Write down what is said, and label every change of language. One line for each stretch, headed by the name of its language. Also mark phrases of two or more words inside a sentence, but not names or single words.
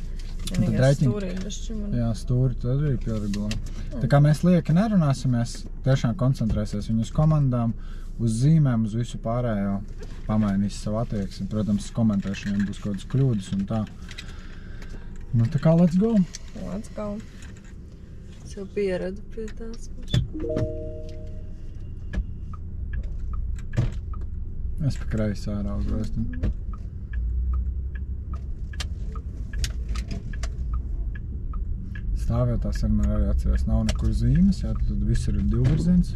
Latvian: Stūri tad arī pieregulē. Tā kā mēs lieki nerunāsimies, tiešām koncentrēsies viņu uz komandām, uz zīmēm, uz visu pārējo, pamainīs savu attieksmi. Protams, komentēšu viņiem būs kaut kādas kļūdas un tā. Nu tā kā
English: let's go! Let's go!
Latvian: Es jau pieradu pie tās pašas. Es pa kreisi ārā uzvēstu. Stāvvietās vienmēr arī atceries, nav nekur zīmes, jā, tad visur ir divvirziens.